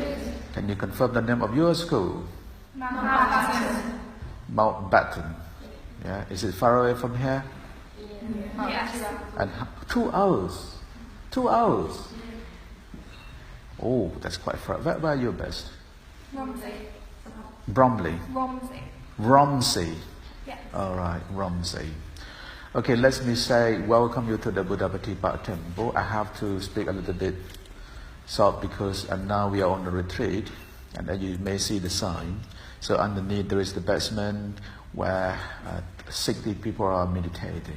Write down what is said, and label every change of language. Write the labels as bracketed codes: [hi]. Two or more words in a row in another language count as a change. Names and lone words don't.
[en] Can you confirm the name of your school? Mountbatten. Mountbatten. Yeah, is it far away from here? Yes. And 2 hours. 2 hours. Oh, that's quite far. Where are you based? Romsey. Bromley. Romsey. Romsey. Yes. All right, Romsey. Okay, let me say welcome you to the Buddha Patipa temple. I have to speak a little bit soft because now we are on a retreat, and as you may see the sign. So underneath there is the basement where 60 people are meditating.